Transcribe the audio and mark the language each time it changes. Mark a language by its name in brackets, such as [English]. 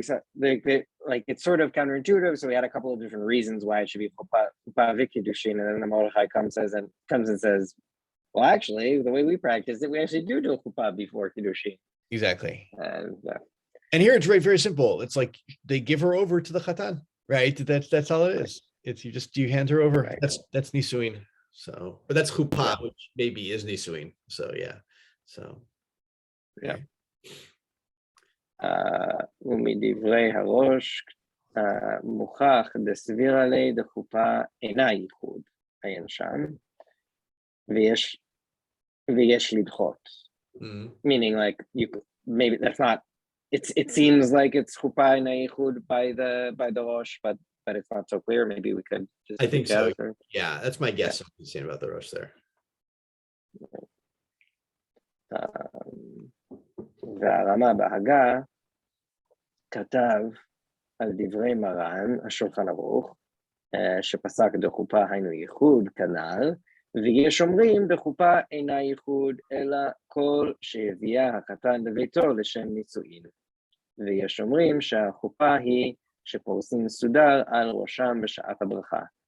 [English] We saw like it's sort of counterintuitive. So we had a couple of different reasons why it should be chuppah v'kiddushin, and then the Mordechai comes and says, well, actually, the way we practice it, we actually do chuppah before kiddushin. Exactly. And here it's very simple. It's like they give her over to the chatan, right? That's all it is. It's you hand her over. Right. That's nisuin. So, but that's chuppah, which maybe is nisuin. So yeah. So yeah. [Hebrew] ומדברי הראש מוכח דסבירה לי דחופה אינה ייחוד עיין שם ויש לדחות. [English] Meaning like maybe that's not it seems like it's [Hebrew] חופה אינה ייחוד [English] by the Rosh, but it's not so clear. Maybe we could just I think so. Yeah, that's my guess. I'm saying about the Rosh there. [Hebrew] והרמה בהגה כתב על דברי מרן השולחן ערוך שפסק דחופה היינו ייחוד כנ"ל, ויש אומרים דחופה אינה ייחוד אלא כל שהביאה החתן לביתו לשם נישואין, ויש אומרים שהחופה היא שפורסים סודר על ראשם בשעת הברכה,